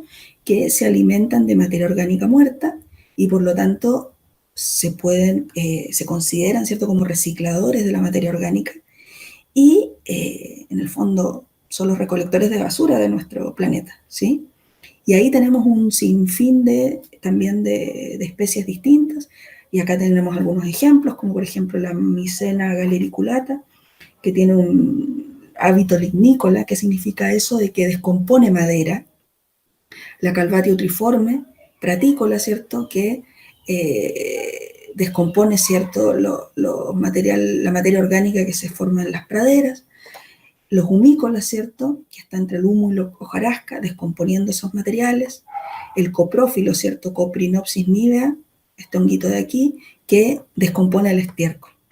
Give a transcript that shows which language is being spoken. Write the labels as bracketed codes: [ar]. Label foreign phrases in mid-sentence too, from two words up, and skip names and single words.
[es] Que se alimentan de materia orgánica muerta y por lo tanto se consideran, ¿cierto?, como recicladores de la materia orgánica y en el fondo son los recolectores de basura de nuestro planeta, ¿sí? Y ahí tenemos un sinfín también de especies distintas, y acá tenemos algunos ejemplos, como por ejemplo la Mycena galericulata, que tiene un hábito lignícola. ¿Qué significa eso? De que descompone madera. La Calvatio triforme, pratícola, ¿cierto?, que descompone, ¿cierto?, la materia orgánica que se forma en las praderas. Los humícolas, ¿cierto?, que está entre el humo y la hojarasca, descomponiendo esos materiales. El coprófilo, ¿cierto?, Coprinopsis nivea, este honguito de aquí, que descompone el estiércol.